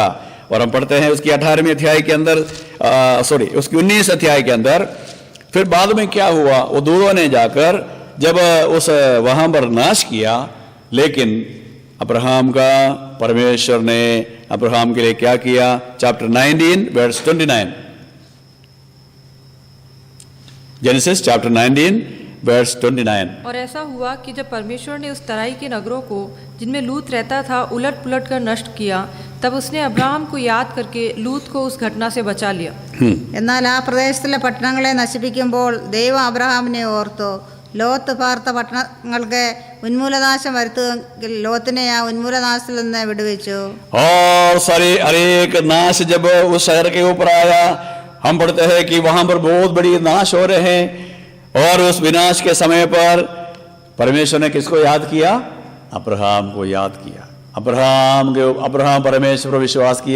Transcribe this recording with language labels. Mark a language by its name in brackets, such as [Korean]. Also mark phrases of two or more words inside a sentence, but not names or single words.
[Hindi] और हम पढ़ते हैं उसकी 18वीं अध्याय के अंदर, उसकी 19 अध्याय के अंदर, फिर बाद में क्या हुआ, वो दूतों ने जाकर जब उस वहां पर नाश किया, लेकिन अब्राहम का परमेश्वर ने अब्राहम के लिए क्या किया, [English] chapter 19 verse 29, Genesis chapter 19 verse 29. [Hindi] और ऐसा हुआ कि जब परमेश्वर ने उस तराई के नगरों को जिनमें लूत रहता था उलट पुलट कर नष्ट किया, तब उसने अब्राहम को याद करके लूत को उस घटना से बचा लिया। [Malayalam] എന്നാൽ ആ പ്രദേശത്തിലെ പട്ടണങ്ങളെ നശിപ്പിക്കുമ്പോൾ ദൈവം അബ്രഹാമിനെ ഓർത്തു. ലോത്ത് പാർത്ത പട്ടണങ്ങൾക്ക് ഉന്മൂലനാശം വരുത്തുമെങ്കിൽ ലോത്തിനെ ആ ഉന്മൂലനാശത്തിൽ നിന്ന് വിടുവിച്ചു. [Hindi] और सारे अनेक नाश जब उस शहर के ऊपर आया, हम पढ़ते हैं कि वहां पर बहुत बड़ी नाश हो रहे हैं। और उस विनाश के समय पर परमेश्वर ने किसको याद किया, अब्राहम को याद किया। अब्राहम परमेश्वर पर विश्वास किया।